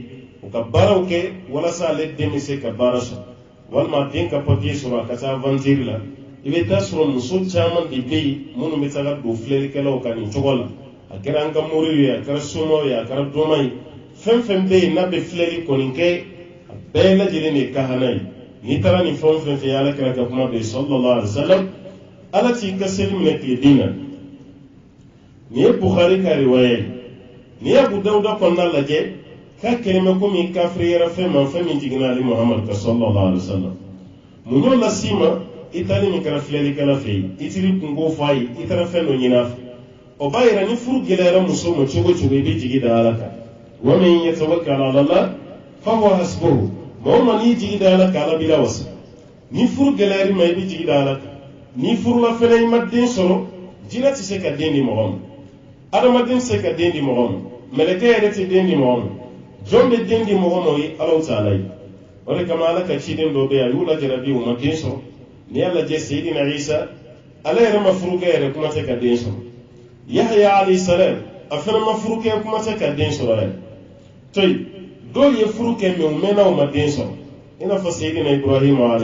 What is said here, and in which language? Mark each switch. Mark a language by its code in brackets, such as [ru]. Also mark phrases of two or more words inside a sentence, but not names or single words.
[bm] u ka baaraw kɛ walasa ale den bɛ se ka baara sɔrɔ walima den ka papiye sɔrɔ a ka taa aventure la i bɛ taa sɔrɔ muso caman de bɛ yen minnu bɛ taga don filɛlikɛlaw kan nin cogo la a kɛra an ka moriw ye a kɛra somaw ye a kɛra dɔnma ye fɛn fɛn bɛ yen n'a bɛ filɛli kɔni kɛ a bɛɛ lajɛlen de ye kahana ye n'i taara nin fɛn fɛn fɛ ala kɛra ka kuma bɛ [ar] صلى الله عليه وسلم [bm] ala t'i ka seli minɛ tile bin na nin ye Bukhari ka riwaya ye n'i ye Abu Dawuda kɔnɔna lajɛ k'a kɛlɛmɛ komi kafiri yɛrɛ fɛn ma fɛn min jiginna ale Muhammad ka [ar] صلى الله عليه و [bm] sallam mun y'o las'i ma i taali min kɛra filɛlikɛla fɛ yen i tiri kungo fɔ a ye i taara fɛn dɔ ɲini a fɛ o b'a yira ni furu gɛlɛyara muso ma cogo cogo i bɛ jigi da ala kan [ar] ومن يتوكل على الله فهو حسبه [bm] maa o maa n'i jigi da ala kan ala b'i lawasa ni furu gɛlɛyar'i ma i bɛ jigi da ala kan ni furula fana i ma den sɔrɔ jinɛ tɛ se ka den di mɔgɔ ma adamaden tɛ se ka den di mɔgɔ ma mɛlɛkɛ yɛrɛ tɛ den di mɔgɔ ma jɔn bɛ den di mɔgɔ ma o ye [ar] الله تعالى [bm] ye o de kama ala ka ciden dɔ bɛ yen a y'u lajarabi u ma den sɔrɔ n'i y'a lajɛ Seydina Isa ala yɛrɛ ma furukɛ yɛrɛ kuma tɛ ka den sɔrɔ Yahya [ar] عليه السلام [bm] a fana ma furukɛ kuma tɛ ka den sɔrɔ yɛrɛ toyi dɔw ye furu kɛ mɛ u mɛnna u ma den sɔrɔ i n'a fɔ Seydina Ibrahim alayhi